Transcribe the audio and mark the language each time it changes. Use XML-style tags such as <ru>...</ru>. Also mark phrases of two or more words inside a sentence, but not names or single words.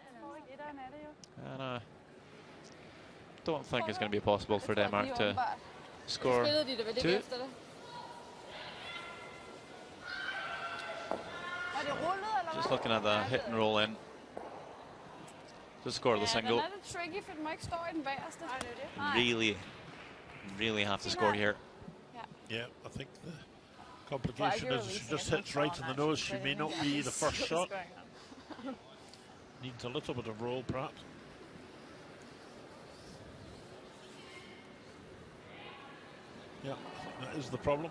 <en>And don't think it's going to be possible for Denmark to score 2. Just looking at the hit and roll in to score the single.</en> <da>Den er lidt tricky, for den må ikke stå i den bagerste.</da> <en>Really have to score here. Yeah, I think the complication is she just hits right in the nose. She may not be the first shot. Needs a little bit of roll, perhaps. Yeah, that is the problem.</en>